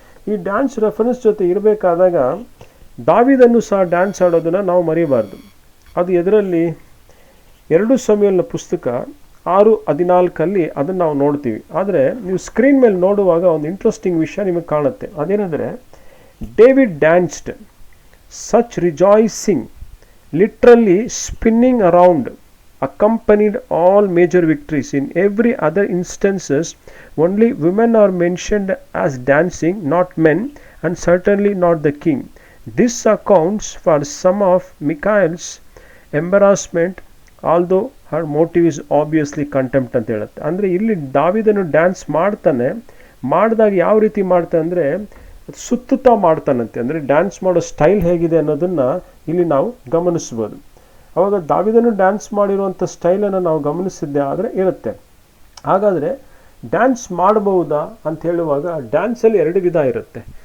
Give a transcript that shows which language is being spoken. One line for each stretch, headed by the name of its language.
Kannada: ಈ dance reference ಜೊತೆ ಇರಬೇಕಾದಾಗ ದಾವೀದನ್ನು ಸಹ ಡ್ಯಾನ್ಸ್ ಆಡೋದನ್ನು ನಾವು ಮರಿಬಾರ್ದು. ಅದು ಎದರಲ್ಲಿ? 2 ಸಮುವೇಲನ ಪುಸ್ತಕ 6:14 ಅದನ್ನು ನಾವು ನೋಡ್ತೀವಿ. ಆದರೆ ನೀವು ಸ್ಕ್ರೀನ್ ಮೇಲೆ ನೋಡುವಾಗ ಒಂದು ಇಂಟ್ರೆಸ್ಟಿಂಗ್ ವಿಷಯ ನಿಮಗೆ ಕಾಣುತ್ತೆ.
English: ಅದೇನೆಂದರೆ David danced such rejoicing, literally spinning around, accompanied all major victories. In every other instances only women are mentioned as dancing, not men, and certainly not the king. This accounts for some of Michael's embarrassment, although her motive is obviously contempt
Kannada: ಅಂತ ಹೇಳುತ್ತೆ. ಅಂದರೆ ಇಲ್ಲಿ ದಾವೀದನು dance ಮಾಡ್ತಾನೆ. ಮಾಡಿದಾಗ ಯಾವ ರೀತಿ ಮಾಡ್ತಾನೆ ಅಂದರೆ ಸುತ್ತುತ್ತಾ ಮಾಡ್ತಾನಂತೆ. ಅಂದರೆ ಡ್ಯಾನ್ಸ್ ಮಾಡೋ ಸ್ಟೈಲ್ ಹೇಗಿದೆ ಅನ್ನೋದನ್ನು ಇಲ್ಲಿ ನಾವು ಗಮನಿಸ್ಬೋದು. ಅವಾಗ ದಾವೀದನು ಡ್ಯಾನ್ಸ್ ಮಾಡಿರುವಂಥ ಸ್ಟೈಲನ್ನು ನಾವು ಗಮನಿಸಿದ್ದೆ ಆದರೆ ಇರುತ್ತೆ. ಹಾಗಾದರೆ ಡ್ಯಾನ್ಸ್ ಮಾಡಬಹುದಾ ಅಂತ ಹೇಳುವಾಗ ಡ್ಯಾನ್ಸಲ್ಲಿ 2 ವಿಧ ಇರುತ್ತೆ.